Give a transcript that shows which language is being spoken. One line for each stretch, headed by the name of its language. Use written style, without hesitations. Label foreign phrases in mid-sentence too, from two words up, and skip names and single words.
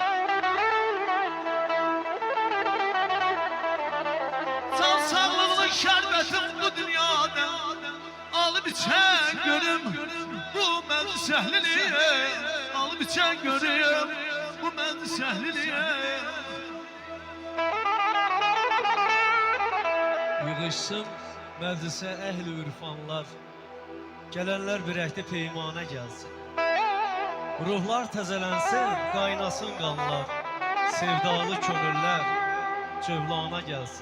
Turkish: Can sağlığının şerbetin bu dünyada alıp içen görüm bu meclis ehlini. Alıp içen görüm bu meclis ehlini.
Azerbaijani: Yığışsın məclisə əhl-i ürfanlar, gələnlər birəkdə peymana gəlsin. Ruhlar təzələnsin, qaynasın qanlar, sevdalı könüllər cövlana gəlsin.